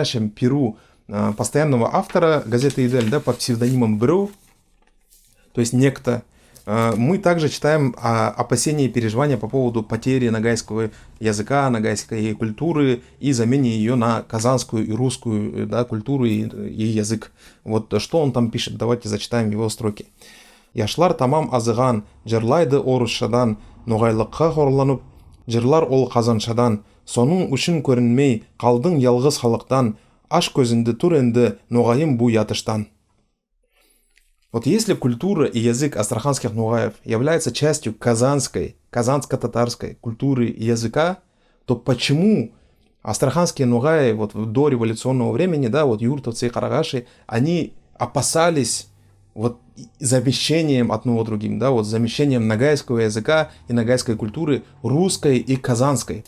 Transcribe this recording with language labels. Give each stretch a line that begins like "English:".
Russian: перу постоянного автора газеты «Идель», да, под псевдонимом Бру, то есть некто, мы также читаем опасения и переживания по поводу потери ногайского языка, ногайской культуры и замене ее на казанскую и русскую, да, культуру и язык. Вот что он там пишет, давайте зачитаем его строки.
Nogai: «Яшлар тамам азыган, жырлайды орысшадан, ноғайлыққа хорланып, жырлар ол қазаншадан, соның үшін көрінмей, қалдың ялғыз халықтан, аш көзінді тур енді, ноғайым бу ятыштан».
Russian: Вот если культура и язык астраханских нугаев является частью казанско-татарской культуры и языка, то почему астраханские нугаи вот до революционного времени, да, вот юртовцы и карагаши, они опасались вот замещением одного другим, да, вот замещением ногайского языка и ногайской культуры русской и казанской?